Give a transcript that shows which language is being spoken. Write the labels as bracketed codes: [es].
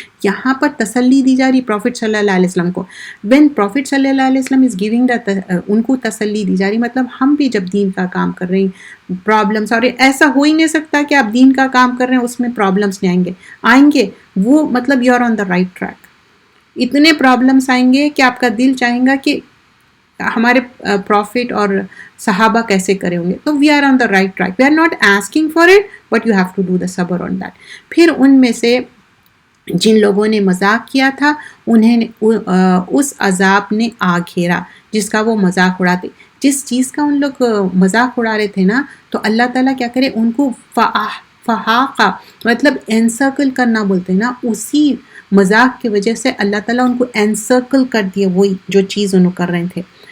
[ur] یہاں پر تسلی دی جا رہی پروفٹ صلی اللہ علیہ وسلم کو. when پروفٹ صلی اللہ علیہ وسلم از گیونگ ان کو تسلی دی جا رہی, مطلب ہم بھی جب دین کا کام کر رہے ہیں پرابلمس, اور ایسا ہو ہی نہیں سکتا کہ آپ دین کا کام کر رہے ہیں اس میں پرابلمس نہیں آئیں گے, وہ مطلب [en] You are on the right track. [ur] اتنے پرابلمس آئیں گے کہ آپ کا دل چاہیں گا کہ ہمارے پروفٹ اور صحابہ کیسے کرے ہوں گے. [en] تو we are on the right track, we are not asking for it, but you have to do the صبر on that. [ur] پھر ان میں سے جن لوگوں نے مذاق کیا تھا انہیں اس عذاب نے آ گھیرا جس کا وہ مذاق اڑاتے. جس چیز کا ان لوگ مذاق اڑا رہے تھے نا, تو اللہ تعالیٰ کیا کرے, ان کو فحاقہ مطلب انسرکل کرنا بولتے ہیں نا, اسی مذاق کی وجہ سے اللہ تعالیٰ ان کو انسرکل کر دیے وہی جو چیز انہوں کر رہے تھے.